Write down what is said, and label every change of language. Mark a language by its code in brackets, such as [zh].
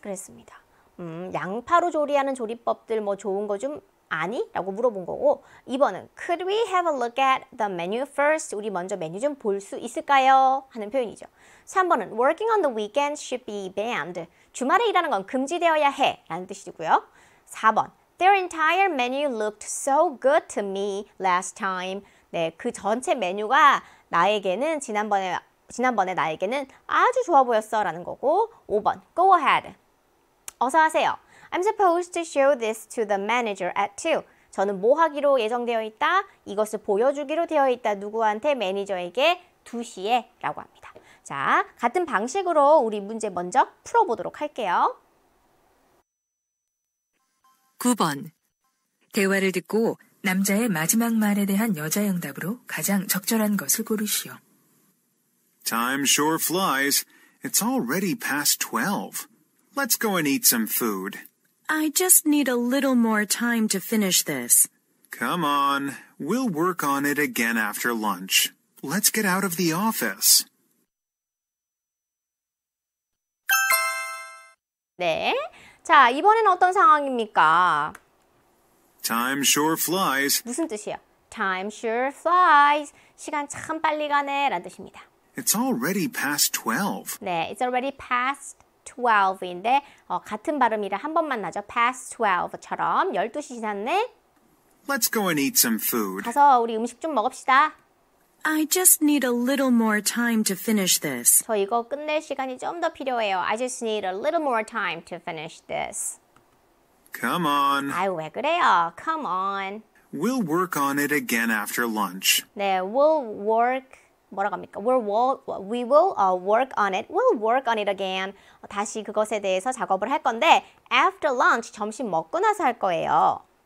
[ko] 그랬습니다. 양파로 조리하는 조리법들 뭐 좋은 거 좀 아니? 라고 물어본 거고 2번은 [en] Could we have a look at the menu first? [ko] 우리 먼저 메뉴 좀 볼 수 있을까요? 하는 표현이죠. 3번은 [en] Working on the weekends should be banned. [ko] 주말에 일하는 건 금지되어야 해 라는 뜻이고요. [en] 4번 Their entire menu looked so good to me last time. [ko] 네, 그 전체 메뉴가 나에게는 지난번에 나에게는 아주 좋아 보였어 라는 거고 5번 [en] Go ahead. [ko] 어서 하세요. [en] I'm supposed to show this to the manager at 2. [ko] 저는 뭐 하기로 예정되어 있다? 이것을 보여주기로 되어 있다. 누구한테? 매니저에게 2시에 라고 합니다. 자, 같은 방식으로 우리 문제 먼저 풀어보도록 할게요. 9번. 대화를 듣고 남자의 마지막 말에 대한 여자의 응답으로 가장 적절한 것을 고르시오. [en] Time sure flies. It's already past 12. Let's go and eat some food. I just need a little more time to finish this. Come on. We'll work on it again after lunch. Let's get out of the office. [ko] 네. 자, 이번에는 어떤 상황입니까? [en] Time sure flies. [ko] 무슨 뜻이에요? [en] Time sure flies. [ko] 시간 참 빨리 가네 라는 뜻입니다. [en] It's already past 12. [ko] 네, [en] it's already past [ko] 12인데 같은 발음이라 한 번만 나죠. past 12처럼 12시 지났네. [en] Let's go and eat some food. [ko] 가서 우리 음식 좀 먹읍시다. [en] I just need a little more time to finish this. [ko] 저 이거 끝낼 시간이 좀 더 필요해요. [en] I just need a little more time to finish this. Come on. [ko] 아유, 왜 그래요? [en] Come on. We'll work on it again after lunch. [ko] 네, [en] we'll work [ko] 뭐라고 합니까? [en] we will work on it. We'll work on it again. [ko] 다시 그것에 대해서 작업을 할 건데 after lunch, 점심 먹고 나서 할 거예요.